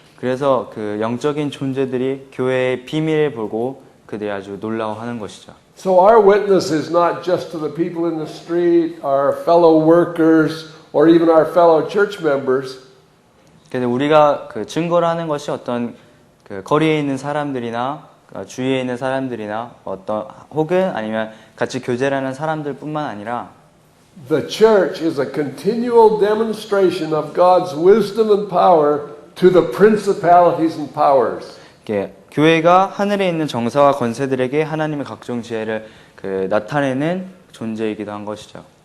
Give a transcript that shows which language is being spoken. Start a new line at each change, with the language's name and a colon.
Korean: 그래서 그 영적인 존재들이 교회의 비밀을 보고 그들이 아주 놀라워하는 것이죠.
English: So our witness is not just to the people in the street, our fellow workers, or even our fellow church members.
Korean: 그래서 우리가 증거를 하는 것이 어떤 거리에 있는 사람들이나 주위에 있는 사람들이나 혹은 아니면 같이 교제를 하는 사람들뿐만 아니라
English: The church is a continual demonstration of God's wisdom and power to the principalities and powers.
Korean: 교회가 하늘에 있는 정사와 권세들에게 하나님의 각종 지혜를 나타내는 존재이기도 한 것이죠.